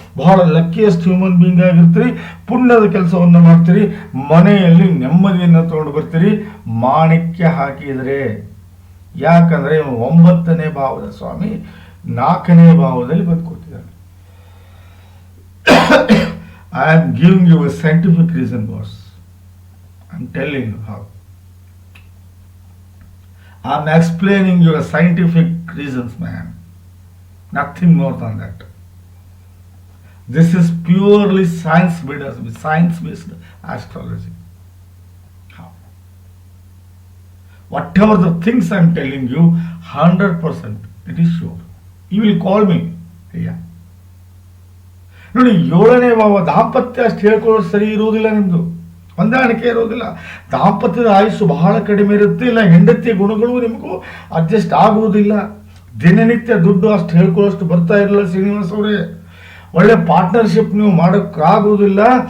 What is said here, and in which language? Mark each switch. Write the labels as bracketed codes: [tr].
[kn] ಬಹಳ luckiest human being ಆಗಿರ್ತೀರಿ. ಪುಣ್ಯದ ಕೆಲಸವನ್ನು ಮಾಡ್ತೀರಿ. ಮನೆಯಲ್ಲಿ ನೆಮ್ಮದಿಯನ್ನು ತಗೊಂಡು ಬರ್ತೀರಿ. ಮಾಣಿಕ್ಯ ಹಾಕಿದರೆ ಯಾಕಂದ್ರೆ 9ನೇ ಭಾವದ ಸ್ವಾಮಿ 4ನೇ ಭಾವದಲ್ಲಿ ಬಂದ್ಕೊಳ್ತಿದ್ದಾನೆ. [en] I am giving you a scientific reason, boss. I'm telling you how. I'm explaining you a scientific reasons, man. Nothing more than that. This is purely science-based astrology. How? Whatever the things I'm telling you, 100% it is sure. You will call me. Yeah. [kn] ನೋಡಿ, 7ನೇ ಭಾವ ದಾಂಪತ್ಯ ಅಷ್ಟು ಹೇಳ್ಕೊಳ್ಳೋದು ಸರಿ ಇರುವುದಿಲ್ಲ. ನಿಮ್ದು ಹೊಂದಾಣಿಕೆ ಇರೋದಿಲ್ಲ. ದಾಂಪತ್ಯದ ಆಯುಸ್ಸು ಬಹಳ ಕಡಿಮೆ ಇರುತ್ತೆ. ಇಲ್ಲ ಹೆಂಡತಿಯ ಗುಣಗಳು ನಿಮಗೂ ಅಡ್ಜಸ್ಟ್ ಆಗುವುದಿಲ್ಲ. ದಿನನಿತ್ಯ ದುಡ್ಡು ಅಷ್ಟು ಹೇಳ್ಕೊಳ್ಳೋಷ್ಟು ಬರ್ತಾ ಇರಲಿಲ್ಲ ಶ್ರೀನಿವಾಸ್ ಅವರೇ. ಒಳ್ಳೆ ಪಾರ್ಟ್ನರ್ಶಿಪ್ ನೀವು ಮಾಡೋಕ್ಕಾಗುವುದಿಲ್ಲ.